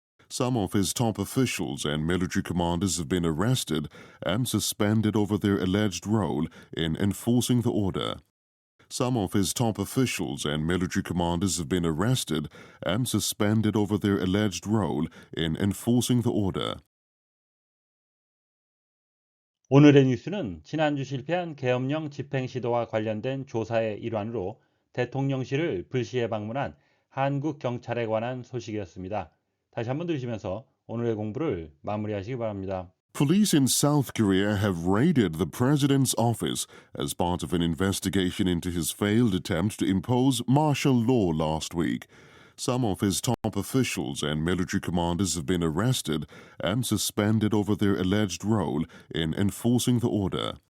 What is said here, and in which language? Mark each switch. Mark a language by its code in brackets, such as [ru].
[en] Some of his top officials and military commanders have been arrested and suspended over their alleged role in enforcing the order. Some of his top officials and military commanders have been arrested and suspended over their alleged role in enforcing the order. [ko] 오늘의 뉴스는 지난주 실패한 계엄령 집행 시도와 관련된 조사의 일환으로 대통령실을 불시에 방문한 한국 경찰에 관한 소식이었습니다. 다시 한번 들으시면서 오늘의 공부를 마무리하시기 바랍니다. [en] Police in South Korea have raided the president's office as part of an investigation into his failed attempt to impose martial law last week. Some of his top officials and military commanders have been arrested and suspended over their alleged role in enforcing the order.